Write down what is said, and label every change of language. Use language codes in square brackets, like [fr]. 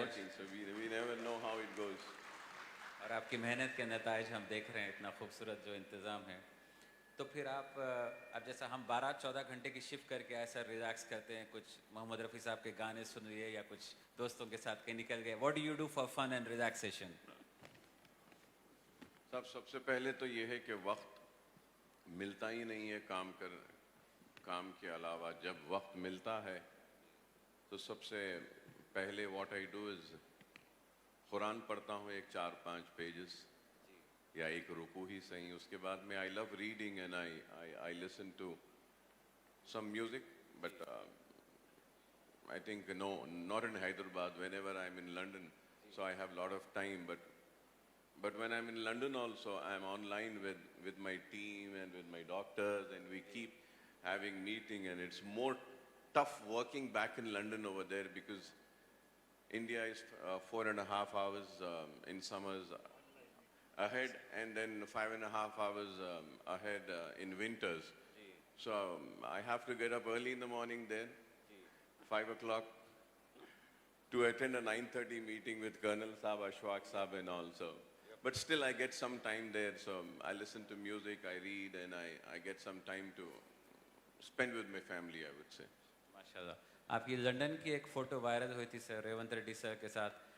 [en] working, so we never know how it goes. [ur] اور آپ کی محنت کے نتائج ہم دیکھ رہے ہیں، اتنا خوبصورت جو انتظام ہے. تو پھر آپ اب جیسا ہم 12-14 گھنٹے کی شفٹ کر کے ایسا ریلیکس کرتے ہیں، کچھ محمد رفیع صاحب کے گانے سن لیے یا کچھ دوستوں کے ساتھ کہیں نکل گئے. [en] What do you do for fun and relaxation? [ur] سب سے پہلے تو یہ ہے کہ وقت ملتا ہی نہیں ہے کام کے علاوہ. جب وقت ملتا ہے تو سب سے پہلے [en] what I do is [ur] قرآن پڑھتا ہوں 4-5 پیجز یا ایک رکوع ہی صحیح. اس کے بعد میں [en] I love reading and I listen to some music. But I think not in Hyderabad, whenever I'm in London, so I have a lot of time. But when I'm in London also, I'm online with my team and with my doctors, and we keep having meeting, and it's more tough working back in London over there because India is 4.5 hours in summers ahead, and then 5.5 hours ahead in winters. So I have to get up early in the morning there, 5 o'clock, to attend a 9:30 meeting with Colonel Saab, Ashfaq Saab and all. So, but still I get some time there, so I listen to music, I read, and I get some time to spend with my family, I would say. [ur] ماشاءاللہ. آپ کی London کی ایک photo viral ہوئی تھی سر، ریونت ریڈی سر کے ساتھ.